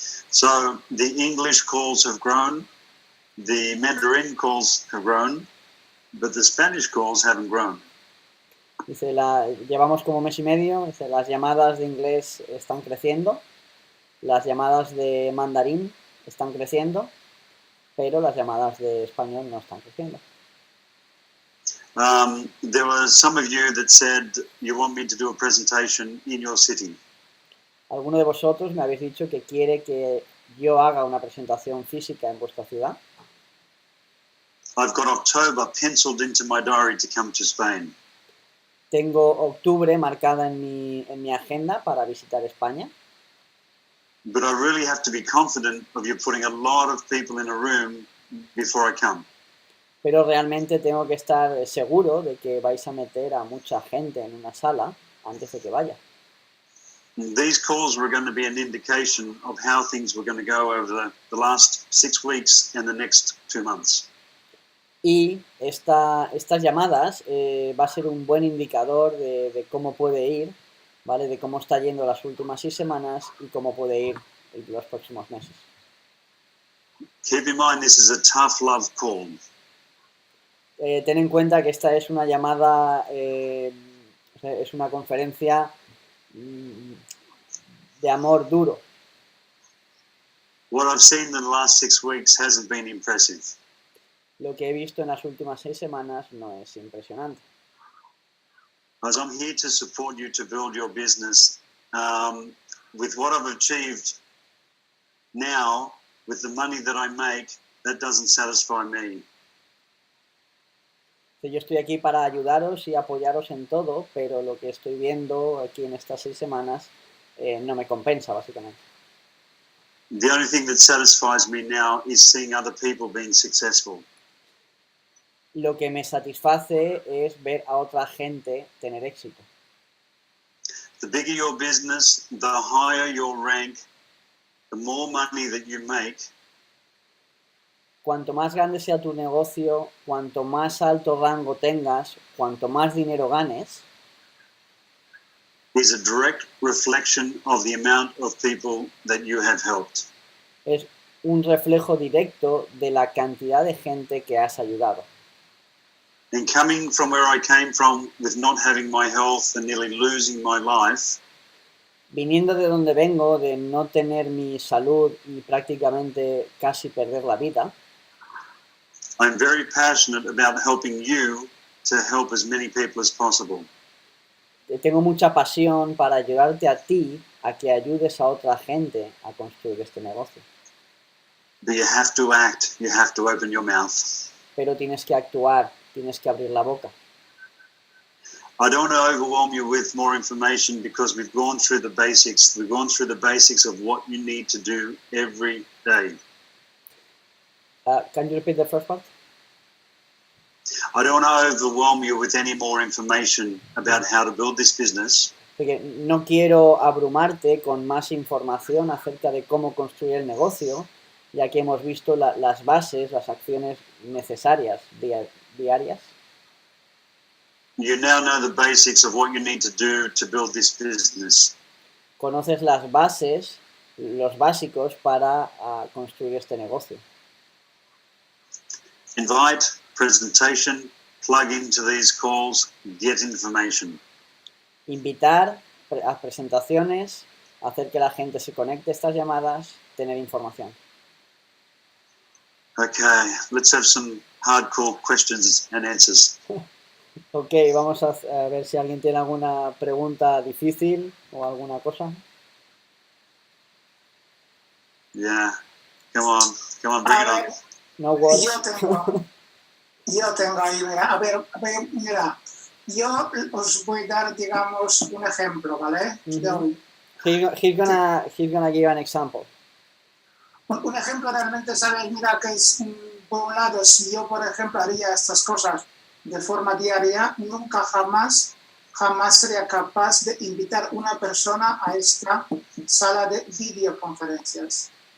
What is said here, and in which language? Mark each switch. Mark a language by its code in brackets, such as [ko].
[en] So the English calls have grown, the Mandarin calls have grown, but the Spanish calls haven't grown. [es] Dice, llevamos como mes y medio, dice, las llamadas de inglés están creciendo, las llamadas de mandarín están creciendo, pero las llamadas de español no están creciendo. [en] There were some of you that said you want me to do a presentation in your city. [es] Alguno de vosotros me habéis dicho que quiere que yo haga una presentación física en vuestra ciudad. [en] I've got October penciled into my diary to come to Spain. [es] Tengo octubre marcada en mi agenda para visitar España. [en] But I really have to be confident of you putting a lot of people in a room before I come. [es] Pero realmente tengo que estar seguro de que vais a meter a mucha gente en una sala antes de que vaya. [en] These calls were going to be an indication of how things were going to go over the last 6 weeks and the next 2 months. [es] Y estas llamadas va a ser un buen indicador de cómo puede ir, ¿vale? De cómo está yendo las últimas 6 semanas y cómo puede ir los próximos meses. [en] Keep in mind this is a tough love call. [es] Ten en cuenta que esta es una llamada, es una conferencia de amor duro. [en] What I've seen in the last 6 weeks hasn't been impressive. [es] Lo que he visto en las últimas 6 semanas no es impresionante. [en] As I'm here to support you to build your business, with what I've achieved now, with the money that I make, that doesn't satisfy me. [es] Yo estoy aquí para ayudaros y apoyaros en todo, pero lo que estoy viendo aquí en estas 6 semanas no me compensa, básicamente. [en] The only thing that satisfies me now is seeing other people being successful. [es] Lo que me satisface es ver a otra gente tener éxito. [en] The bigger your business, the higher your rank, the more money that you make. [es] Cuanto más grande sea tu negocio, cuanto más alto rango tengas, cuanto más dinero ganes, [en] is a direct reflection of the amount of people that you have helped. [es] es un reflejo directo de la cantidad de gente que has ayudado. [en] And coming from where I came from with not having my health and nearly losing my life, [es] Viniendo de donde vengo, de no tener mi salud y prácticamente casi perder la vida, [en] I'm very passionate about helping you to help as many people as possible. [es] tengo mucha pasión para ayudarte a ti a que ayudes a otra gente a construir este negocio. [en] But you have to act, you have to open your mouth. [es] Pero tienes que actuar, tienes que abrir la boca. [en] I don't want to overwhelm you with more information because we've gone through the basics. We've gone through the basics of what you need to do every day. Can you repeat the first part? I don't want to overwhelm you with any more information about how to build this business. [es] Porque no quiero abrumarte con más información acerca de cómo construir el negocio, ya que hemos visto las bases, las acciones necesarias diarias. [en] You now know the basics of what you need to do to build this business. [es] Conoces las bases, los básicos para construir este negocio. [en] Invite, presentation, plug into these calls, get information. [es] Invitar a presentaciones, hacer que la gente se conecte a estas llamadas, tener información. [en] Okay, let's have some hardcore questions and answers. [es] Ok, vamos a ver si alguien tiene alguna pregunta difícil o alguna cosa. [en] Yeah, come on, bring it on. No words. [es] Yo tengo ahí, mira, a ver, mira, yo os voy a dar, digamos, un ejemplo, ¿vale? Mm-hmm. [en] He's gonna give an example. [es] Un ejemplo realmente, ¿sabes? Mira, que es, por un lado, si yo, por ejemplo, haría estas cosas de forma diaria, nunca jamás sería capaz de invitar una persona a esta sala de videoconferencias.